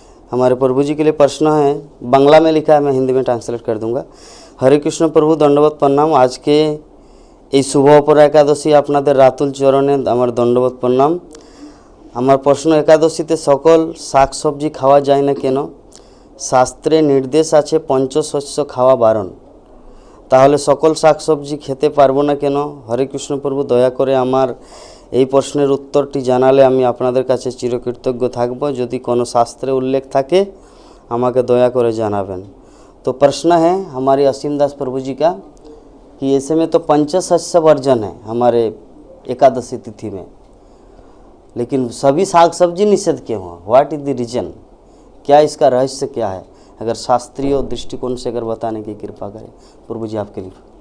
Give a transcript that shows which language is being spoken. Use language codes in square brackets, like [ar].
[hi] हमारे प्रभु जी के लिए प्रश्न है, बांग्ला में लिखा है, मैं हिंदी में ट्रांसलेट कर दूंगा। हरे कृष्ण प्रभु, दंडवत प्रणाम। आज के [bn] এই শুভ অপরা একাদশী আপনাদের রাতুল চরণে আমার দণ্ডবত প্রণাম। আমার প্রশ্ন, একাদশীতে সকল শাকসবজি খাওয়া যায় না কেন? শাস্ত্রে নির্দেশ আছে পঞ্চশস্য খাওয়া বারণ, তাহলে সকল শাকসবজি খেতে পারবো না কেন? হরে কৃষ্ণ প্রভু, দয়া করে আমার এই প্রশ্নের উত্তরটি জানালে আমি আপনাদের কাছে চিরকৃতজ্ঞ থাকব। যদি কোনো শাস্ত্রে उल्लेख থাকে আমাকে দয়া করে জানাবেন। [hi] तो प्रश्न है हमारे असीम दास प्रभु जी का कि ऐसे में तो पंचशस्य वर्जन है हमारे एकादशी तिथि में, लेकिन सभी साग सब्जी निषेध क्यों हुआ? [en] What is the reason? [hi] क्या इसका रहस्य क्या है? अगर शास्त्रीय दृष्टिकोण से अगर बताने की कृपा करें प्रभु जी आपके लिए।